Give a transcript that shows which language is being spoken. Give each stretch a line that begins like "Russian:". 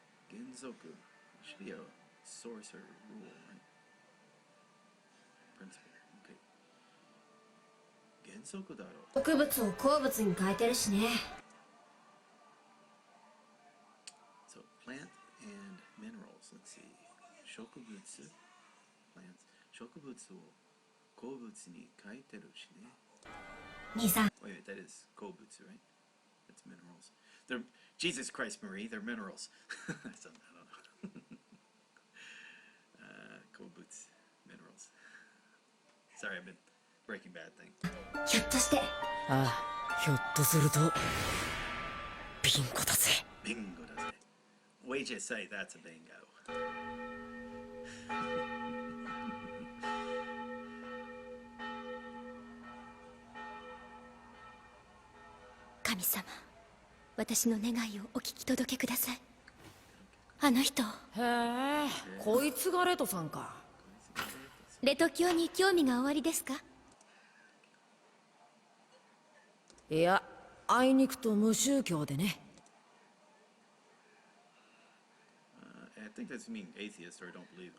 English: 原則 should be a sorcerer rule, right? Principle. Okay.
Japanese: 原則だろう。植物を鉱物に変えてるしね。
English: So plant and minerals. Let's see.
Japanese: 植物
English: plants
Japanese: 植物を鉱物に変えてるしね。兄さん、
English: Wait, that is 鉱物, right? That's minerals. They're Jesus Christ, Marie. They're minerals. I don't know. 鉱物 minerals. Sorry, I've been Breaking Bad thing.
Japanese: ひょっとしてああ、ひょっとするとビンゴだぜ。
English: Bingo does it. We just say that's a bingo.
Japanese: 神様、私の願いをお聞き届けください。あの人、へえ、こいつがレトさんか。レト教に興味がおありですか？いや、あいにくと無宗教でね。
English: I think that's mean atheist or don't believe.